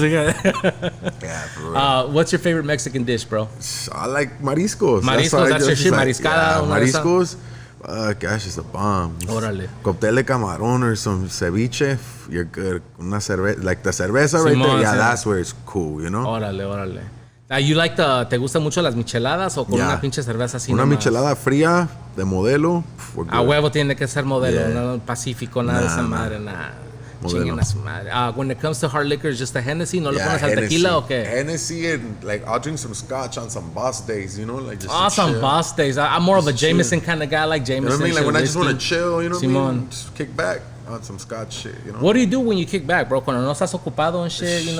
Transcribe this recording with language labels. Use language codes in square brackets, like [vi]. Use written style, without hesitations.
[en] Yeah, bro. What's your favorite Mexican dish, bro? I like mariscos. Mariscos, that's your shit. [es] Mariscada. [en] Yeah, mariscos. Gosh, it's a bomb. [es] Órale. Cóctel de camarón [en] or some ceviche, you're good. [es] Una cerveza, [en] like the cerveza right there, that's where it's cool, [es] Órale. [en] You like [es] ¿te gustan mucho las micheladas o con una pinche cerveza así? Una michelada fría de modelo. A huevo tiene que ser modelo, no Pacífico, nada de esa madre, nada. Chinguen a su madre. [en] When it comes to hard liquors, just a Hennessy, [es] ¿no le pones al tequila o qué? [en] Hennessy and like I'll drink some scotch on some boss days, like just some boss days. I'm more of a Jameson kind of guy, like Jameson. You know what I mean? Like when I just want to chill, [es] Simón. [en] Just kick back on some scotch shit, What do you do when you kick back, bro? [es] Cuando no estás ocupado [en] and shit,